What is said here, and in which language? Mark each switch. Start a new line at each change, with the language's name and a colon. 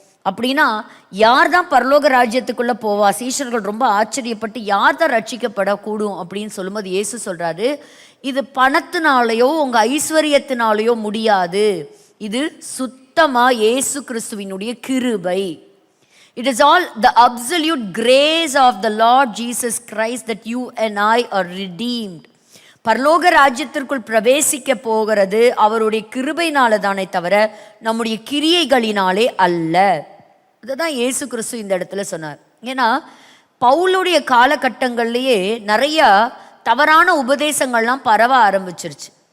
Tamil: அப்படின்னா யார் தான் பரலோக ராஜ்யத்துக்குள்ள போவா? சீஷர்கள் ரொம்ப ஆச்சரியப்பட்டு யார் தான் ரட்சிக்கப்படக்கூடும் அப்படின்னு சொல்லும்போது இயேசு சொல்றாரு, இது பணத்தினாலேயோ உங்க ஐஸ்வர்யத்தினாலேயோ முடியாது, இது சுத்தமா இயேசு கிறிஸ்துவினுடைய கிருபை.
English: It is all the absolute grace of the Lord Jesus Christ that you and I are redeemed.
Tamil: பரலோக ராஜ்யத்திற்குள் பிரவேசிக்க போகிறது அவருடைய கிருபையினால தானே தவிர நம்முடைய கிரியைகளினாலே அல்ல. அதுதான் இயேசு கிறிஸ்து இந்த இடத்துல சொன்னார். ஏன்னா பவுலுடைய காலகட்டங்கள்லேயே நிறைய தவறான உபதேசங்கள்லாம் பரவ ஆரம்பிச்சிருச்சு.